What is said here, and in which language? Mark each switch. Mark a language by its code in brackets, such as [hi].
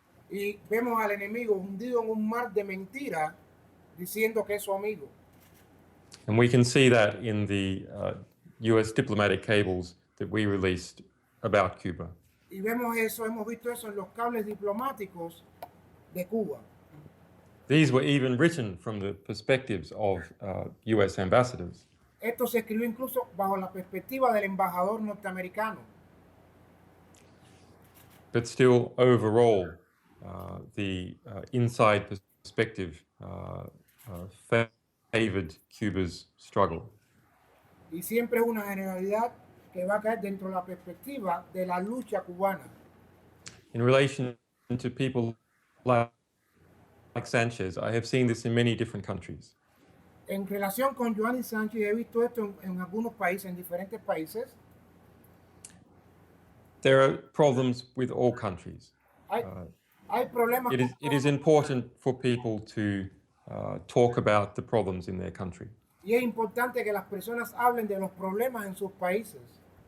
[es] Y vemos al enemigo hundido en un mar de mentiras diciendo que es su amigo. [en] And we can see that in the US diplomatic cables that we released about Cuba. [es] Y vemos eso, hemos visto eso en los cables diplomáticos de Cuba. [en] These were even written from the perspectives of US ambassadors. [es] Esto se escribió incluso bajo la perspectiva del embajador norteamericano. [en] But still, overall, the inside perspective favored Cuba's struggle. [es] Y siempre es una generalidad que va a caer dentro de la perspectiva de la lucha cubana. [en] In relation to people like Sanchez, I have seen this in many different countries. [es] En relación con Julian Assange, he visto esto en algunos países, en diferentes países. [en] There are problems with all countries. [es] Hay problemas. [en] It is important for people to talk about the problems in their country. [es] Y es importante que las personas hablen de los problemas en sus países.